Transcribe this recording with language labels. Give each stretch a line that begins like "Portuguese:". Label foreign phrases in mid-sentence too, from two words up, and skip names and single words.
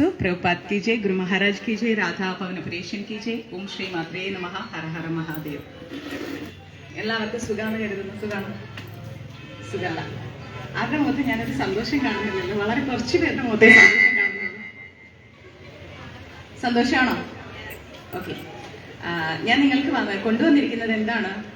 Hindi: प्रभुपाद की जय, गुरु महाराज की जय, राधा पवनपुरेशन की जय, ओम श्री मात्रे नमः, हर हर महादेव।
Malayalam: എല്ലാവർക്കും സുഖാണെന്ന് കരുതുന്നു. സുഖമല്ല, ആരുടെ മുഖത്ത് ഞാനൊരു സന്തോഷം കാണുന്നില്ലല്ലോ. വളരെ കുറച്ച് പേരുടെ മുഖത്തെ സന്തോഷം കാണുന്നുള്ളൂ. സന്തോഷമാണോ? ഓക്കെ. ഞാൻ നിങ്ങൾക്ക് കൊണ്ടുവന്നിരിക്കുന്നത് എന്താണ്?